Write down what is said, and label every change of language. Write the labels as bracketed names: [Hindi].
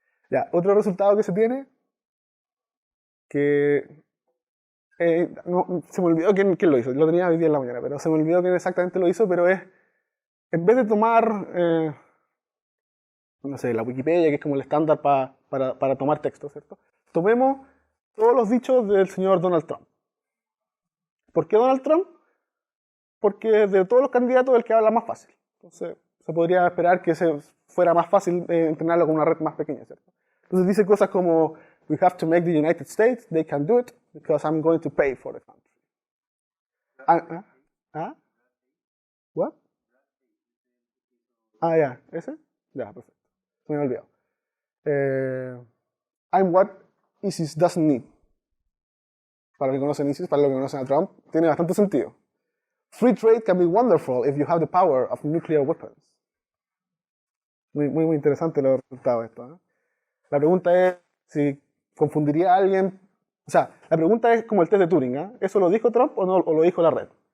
[Spanish] Ya, otro resultado que se tiene, que se me olvidó quién lo hizo, lo tenía hoy día en la mañana, pero se me olvidó quién exactamente lo hizo, pero es, en vez de tomar, no sé, la Wikipedia, que es como el estándar para tomar texto, ¿cierto? Tomemos todos los dichos del señor Donald Trump. ¿Por qué Donald Trump? Porque de todos los candidatos el que habla más fácil. Entonces, se podría esperar que fuera más fácil entrenarlo con una red más pequeña, ¿cierto? Entonces dice cosas como, [English] we have to make the United States, they can do it, because I'm going to pay for the country. What? [Spanish] Ya, ¿ese? Ya, perfecto. Se me olvidó. [English] I'm what ISIS doesn't need. [Spanish] Para los que conocen ISIS, para los que conocen a Trump, tiene bastante sentido. [English] Free trade can be wonderful if you have the power of nuclear weapons. [Spanish] Muy interesante los resultados de esto, ¿eh? La pregunta es si confundiría a alguien. O sea, la pregunta es como el test de Turing, ¿eh? ¿Eso lo dijo Trump o no, o lo dijo la red?